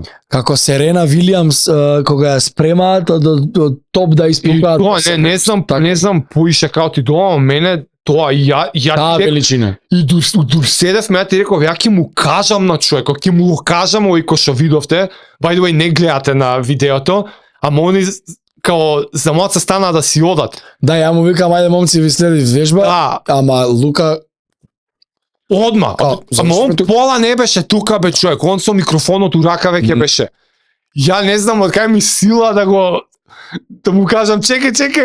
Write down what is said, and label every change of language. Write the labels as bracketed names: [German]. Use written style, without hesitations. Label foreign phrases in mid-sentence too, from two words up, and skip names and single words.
[Macedonian] Како Серена Вилиамс кога ја спремаат од топ да И испукаат. тоа, не знам поише како ти доам, мене тоа ја Таа ти реков- величина. и дур седевме, ја ти реков, ја ќе му кажам на човекот, ќе му го кажам овој кој што видовте, [English] by the way [Macedonian] не гледате на видеото, ама они као за моца стана да си одат. Да, ја му викам, ајде момци ви следи вежба, Да, ама Лука одма. Ама завршиме он тук. пола не беше тука бе човек, он со микрофонот у рака веќе Мгм. беше. Ја не знам од кај ми сила да му кажам чекај,